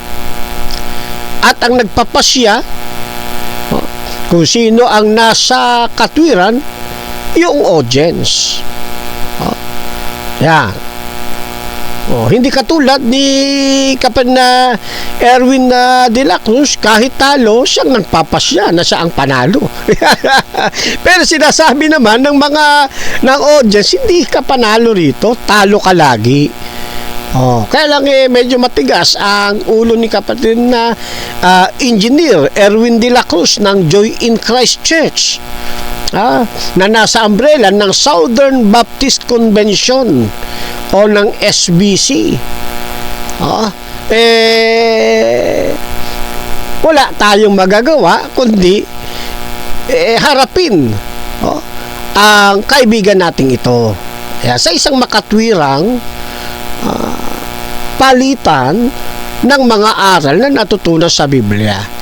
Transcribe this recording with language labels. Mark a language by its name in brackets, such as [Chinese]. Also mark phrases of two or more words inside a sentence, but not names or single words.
[Filipino] At ang nagpapasya kung sino ang nasa katwiran, yung audience. Yan. Hindi katulad ni kapatid na Erwin de la Cruz, kahit talo, siyang nagpapasya na siya ang panalo. Pero sinasabi naman ng mga ng audience, hindi ka panalo rito, talo ka lagi. Kaya lang medyo matigas ang ulo ni kapatid na Engineer Erwin de la Cruz ng Joy in Christ Church, na nasa umbrella ng Southern Baptist Convention o ng SBC. Wala tayong magagawa kundi harapin ang kaibigan nating ito sa isang makatwirang palitan ng mga aral na natutunan sa Biblia.